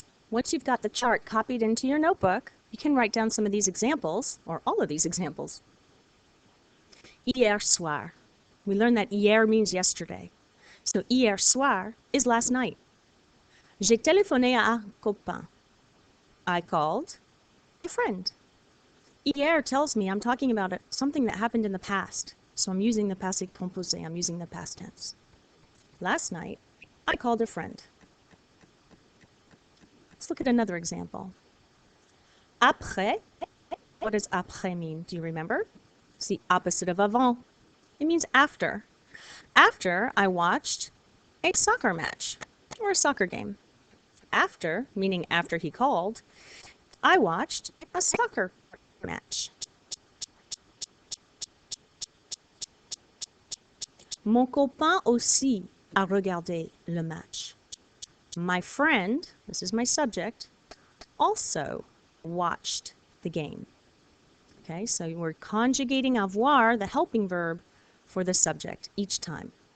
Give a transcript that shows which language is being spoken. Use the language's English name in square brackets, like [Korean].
[English] Once you've got the chart copied into your notebook, you can write down some of these examples, or all of these examples. [French] Hier soir. [English] We learned that hier means yesterday. So hier soir is last night. [French] J'ai téléphoné à un copain. [English] I called a friend. Hier tells me I'm talking about something that happened in the past. So I'm using the passé composé. I'm using the past tense. Last night, I called a friend. Let's look at another example. Après. What does après mean? Do you remember? It's the opposite of avant. It means after. After I watched a soccer match or a soccer game. After, meaning after he called, I watched a soccer match. [French] Mon copain aussi a regardé le match. [English] My friend, this is my subject, also watched the game. Okay, so we're conjugating avoir, the helping verb, for the subject each time.